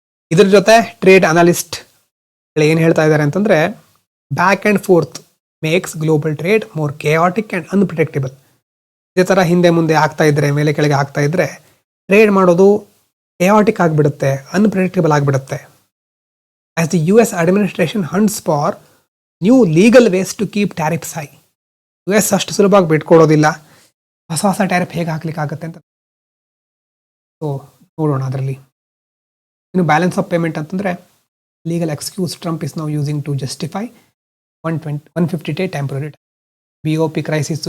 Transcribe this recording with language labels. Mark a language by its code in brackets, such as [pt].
[kn] ಇದ್ರ ಜೊತೆ trade analyst ಏನು ಹೇಳ್ತಾ ಇದ್ದಾರೆ ಅಂತಂದರೆ, [en] Back and forth makes global trade more chaotic and unpredictable. [kn] ಇದೇ ಥರ ಹಿಂದೆ ಮುಂದೆ ಆಗ್ತಾ ಇದ್ದರೆ, ಮೇಲೆ ಕೆಳಗೆ ಆಗ್ತಾ ಇದ್ದರೆ ಟ್ರೇಡ್ ಮಾಡೋದು ಕೇಯಾಟಿಕ್ ಆಗಿಬಿಡುತ್ತೆ, ಅನ್ಪ್ರಿಡಿಕ್ಟಬಲ್ ಆಗಿಬಿಡುತ್ತೆ. [en] As the US administration hunts for new legal ways to keep tariffs high. [kn] US ಅಷ್ಟು ಸುಲಭವಾಗಿ ಬಿಟ್ಕೊಡೋದಿಲ್ಲ, ಹೊಸ ಟ್ಯಾರಿಫ್ ಹೇಗೆ ಹಾಕ್ಲಿಕ್ಕಾಗತ್ತೆ ಅಂತ. [en] so [kn] ನೋಡೋಣ ಅದರಲ್ಲಿ. [en] ಇನ್ನು balance of payment ಅಂತಂದರೆ, legal excuse Trump is now using to justify 150 day temporary BOP crisis.